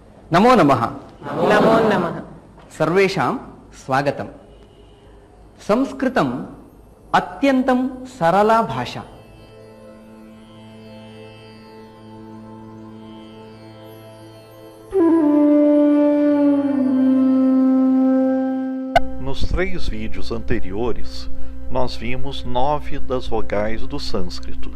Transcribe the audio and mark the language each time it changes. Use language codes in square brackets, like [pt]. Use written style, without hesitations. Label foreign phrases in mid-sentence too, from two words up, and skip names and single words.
[sa] नमो नमः। नमो नमः। सर्वेषां स्वागतं। संस्कृतम् अत्यन्तं सरला भाषा। [pt] Nos 3 vídeos anteriores, nós vimos 9 das vogais do sânscrito.